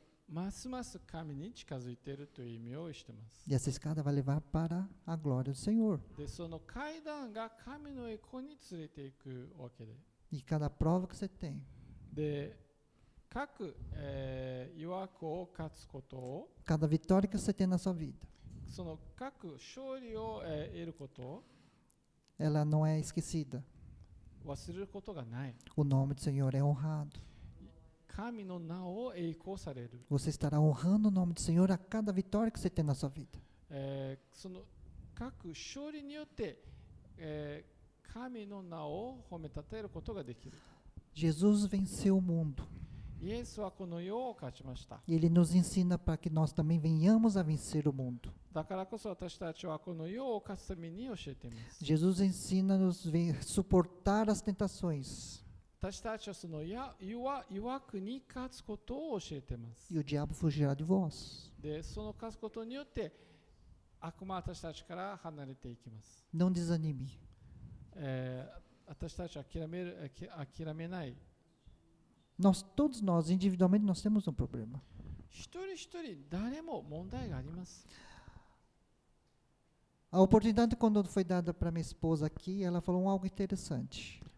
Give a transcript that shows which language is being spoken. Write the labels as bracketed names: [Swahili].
[Japanese] ますます神に近づいているという意味をしています。 [Portuguese] E essa escada vai levar para a glória do Senhor. [Japanese] で、その階段が神の栄光に連れていくわけで。 [Portuguese] E cada prova que você tem, [Japanese] で、各、誘惑を勝つことを、 [Portuguese] cada vitória que você tem na sua vida, [Japanese] その各勝利を、得ることを [Portuguese] ela não é esquecida. [Japanese] 忘れることがない。 [Portuguese] O nome do Senhor é honrado. [Japanese] 神の名を栄光される。 [Portuguese] Você estará honrando o nome do Senhor a cada vitória que você tem na sua vida. [Japanese] その各勝利によって、神の名を褒めたたえることができる。 [Portuguese] Jesus venceu o mundo. [Japanese] イエスはこの世を勝ちました。 [Portuguese] Ele nos ensina para que nós também venhamos a vencer o mundo. [Japanese] だからこそ私たちはこの世を勝つために教えています。 [Portuguese] Jesus ensina-nos a suportar as tentações. [Japanese] 私たちはその弱くに勝つことを教えています。 [Portuguese] E o diabo fugirá de vós. [Japanese] で、その勝つことによって悪魔は私たちから離れていきます。 [Portuguese] Não desanime. [Japanese] 私たちは諦めない。 [Portuguese] Todos nós, individualmente, nós temos um problema. [Japanese] 一人一人誰も問題があります。 [Portuguese] A oportunidade, quando foi dada para minha esposa aqui, ela falou algo interessante.